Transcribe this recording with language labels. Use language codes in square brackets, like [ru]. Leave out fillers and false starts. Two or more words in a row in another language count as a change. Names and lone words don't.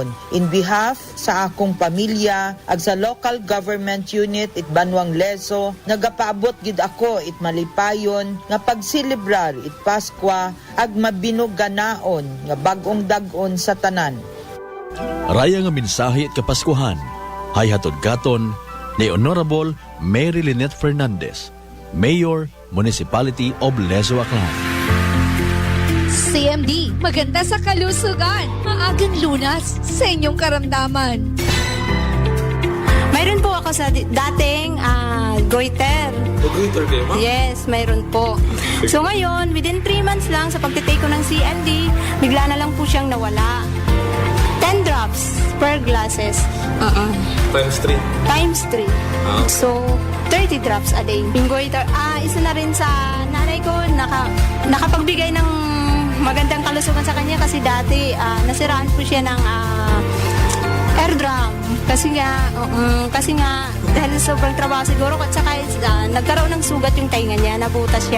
[en] In behalf [akl] sa akong pamilya, ag sa [en] local government unit [akl] Itbanwang Lezo, nagapaabot gid ako it malipayon nga pagsilibrar it Paskwa ag mabinuganaon nga bagong dagon sa tanan. Raya nga mensahe at kapaskuhan, hay hatod katon ni Honorable Mary Lynette Fernandez, Mayor, Municipality of Lezo Aklan. [tl] CMD, maganda sa kalusugan. Maagang lunas sa inyong karamdaman. Mayroon po ako sa dating goiter. Goiter kayo, ma'am? Yes, mayroon po. So ngayon, [en] within 3 months [tl] lang sa pagtitake ko ng CMD, bigla na lang po siyang nawala. [en] 10 drops per glasses. Times 3. Times 3. So, 30 drops a day. [tl] Yung goiter, isa na rin sa nanay ko, nakapagbigay ng magandang kalusugan sa kanya kasi dati nasiraan po siya ng [en] air drum. [tl] Kasi nga dahil sobrang trabaho siguro at saka nagkaroon ng sugat yung tainga niya, nabutas siya.